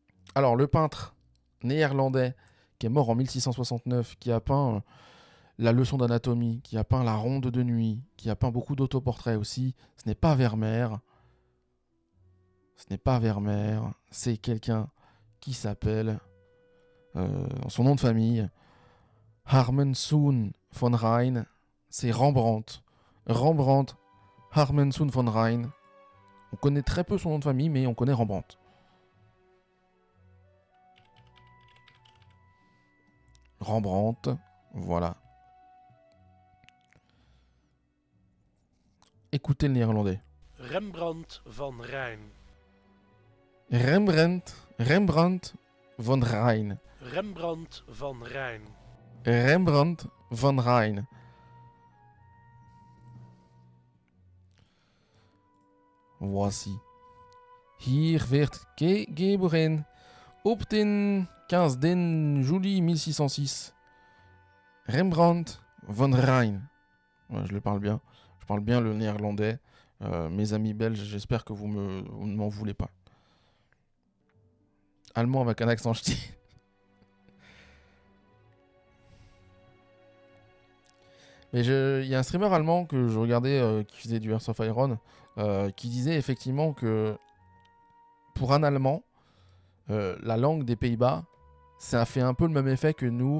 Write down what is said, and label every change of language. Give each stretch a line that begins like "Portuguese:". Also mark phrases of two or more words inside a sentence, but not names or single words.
French: Alors, le peintre néerlandais qui est mort en 1669, qui a peint la leçon d'anatomie, qui a peint la ronde de nuit, qui a peint beaucoup d'autoportraits aussi, ce n'est pas Vermeer. Ce n'est pas Vermeer, c'est quelqu'un qui s'appelle, son nom de famille, Harmensohn von Rijn. C'est Rembrandt. Rembrandt Harmensohn von Rijn. On connaît très peu son nom de famille, mais on connaît Rembrandt. Rembrandt, voilà. Écoutez le néerlandais. Rembrandt van Rijn. Rembrandt von Rijn. Rembrandt van Rijn. Rembrandt van Rijn. Voici.
Dutch: Hier werd geboren op den 15 juli 1606. Rembrandt van Rijn.
French: Ouais, je le parle bien. Je parle bien le néerlandais. Mes amis belges, j'espère que vous ne m'en voulez pas. Allemand avec un accent ch'ti. Mais il y a un streamer allemand que je regardais qui faisait du Hearts of Iron qui disait effectivement que pour un Allemand, la langue des Pays-Bas, ça a fait un peu le même effet que nous.